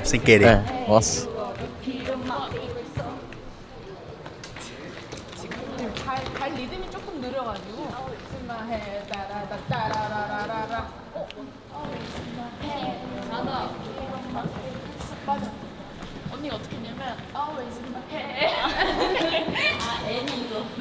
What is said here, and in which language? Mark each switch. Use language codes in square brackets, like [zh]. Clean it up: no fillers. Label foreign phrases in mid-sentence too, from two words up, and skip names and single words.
[pt] Sem querer. É, nossa. [ko] 발 리듬이 조금 느려가지고 따라라라라라 맞아. 언니가 어떻게 했냐면 [en] always in my head. [ko] 아 애니 이거.